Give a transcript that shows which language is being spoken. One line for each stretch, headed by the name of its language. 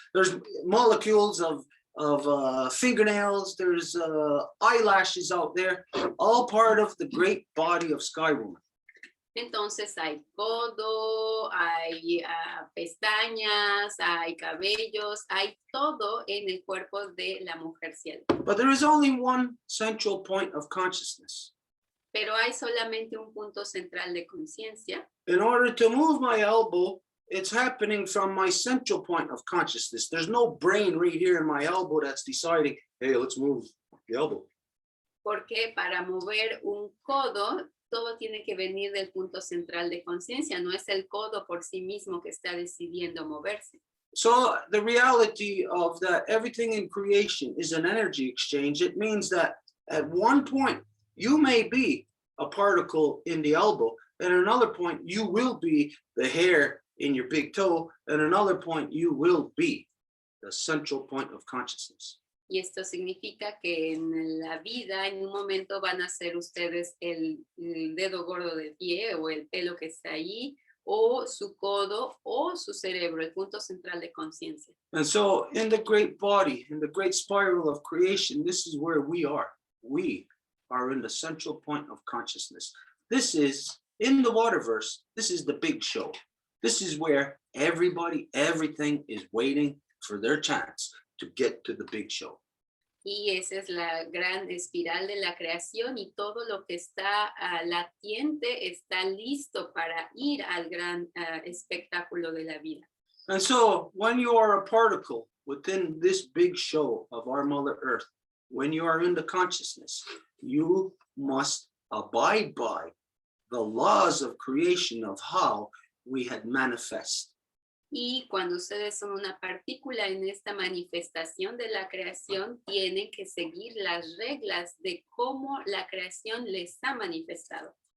English: There's molecules of fingernails, there's eyelashes out there, all part of the great body of Skywoman.
Spanish: Entonces hay codo, hay pestañas, hay cabellos, hay todo en el cuerpo de la mujer cielo.
English: But there is only one central point of consciousness.
Spanish: Pero hay solamente un punto central de conciencia.
English: In order to move my elbow, it's happening from my central point of consciousness. There's no brain right here in my elbow that's deciding, hey, let's move the elbow.
Spanish: Porque para mover un codo, todo tiene que venir del punto central de conciencia. No es el codo por sí mismo que está decidiendo moverse.
English: So the reality of that everything in creation is an energy exchange. It means that at one point, you may be a particle in the elbow. At another point, you will be the hair in your big toe. At another point, you will be the central point of consciousness.
Spanish: Y esto significa que en la vida, en un momento van a ser ustedes el dedo gordo del pie o el pelo que está ahí, o su codo o su cerebro, el punto central de conciencia.
English: And so in the great body, in the great spiral of creation, this is where we are. We are in the central point of consciousness. This is, in the waterverse, this is the big show. This is where everybody, everything is waiting for their chance to get to the big show.
Spanish: Y esa es la gran espiral de la creación y todo lo que está latiente está listo para ir al gran espectáculo de la vida.
English: And so when you are a particle within this big show of our Mother Earth, when you are in the consciousness, you must abide by the laws of creation of how we had manifest.
Spanish: Y cuando ustedes son una partícula en esta manifestación de la creación, tienen que seguir las reglas de cómo la creación les ha manifestado.